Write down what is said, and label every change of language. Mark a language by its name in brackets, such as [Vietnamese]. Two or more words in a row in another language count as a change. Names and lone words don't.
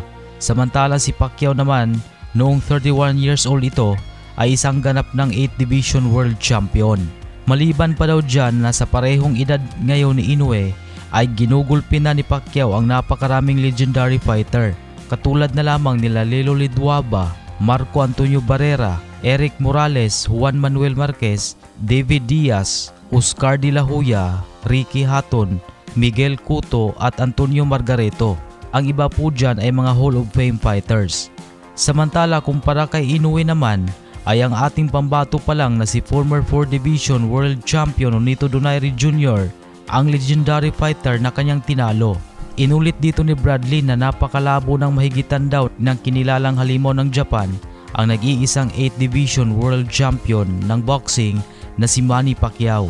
[Filipino] Samantala si Pacquiao naman noong 31 years old ito ay isang ganap ng [English] 8 division world champion. [Filipino] Maliban pa daw dyan na sa parehong edad ngayon ni Inoue ay ginugulpi na ni Pacquiao ang napakaraming [English] legendary fighter [Filipino] katulad na lamang nila Lelo Lidwaba, Marco Antonio Barrera, Eric Morales, Juan Manuel Marquez, David Diaz, Oscar de la Hoya, Ricky Hatton, Miguel Cotto at Antonio Margareto. Ang iba po dyan ay mga [English] Hall of Fame fighters. [Filipino] Samantala kumpara kay Inoue naman ay ang ating pambato pa lang na si [English] former 4 division world champion [Filipino] Nonito Donaire Jr. ang [English] legendary fighter [Filipino] na kanyang tinalo. Inulit dito ni Bradley na napakalabo ng mahigitan daw ng kinilalang halimaw ng Japan ang nag-iisang [English] 8th division world champion [Filipino] ng boxing na si Manny Pacquiao.